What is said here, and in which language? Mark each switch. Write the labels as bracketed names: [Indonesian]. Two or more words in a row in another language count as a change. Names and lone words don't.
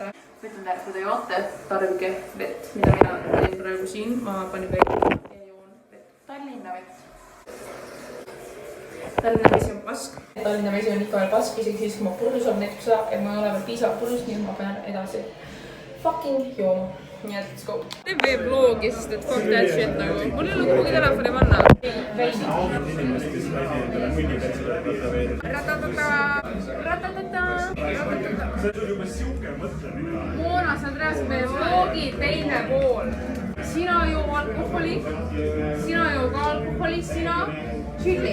[Estonian] Võtan tähele, kui te joote, tarbige vett, mida mina teen praegu siin. Ma panin vett ja joon vett. Tallinna vett. Tallinna vesi on pask. Tallinna vesi on ikka veel pask, isegi siis kui ma purjus olen näiteks seda, et ma ei ole veel piisavalt purjus, nii et ma pean edasi fucking jooma. Nii et [English] let's go. [Estonian] Teen veel vlogi, sest et [English] fuck that shit [Estonian] nagu. Mul ei ole kuhugi telefoni panna. Veidi. Ratatata. Moona, sa oled reaalselt meie vlogi teine pool. Sina joo alkoholi, sina joo ka alkoholi, sina chilli.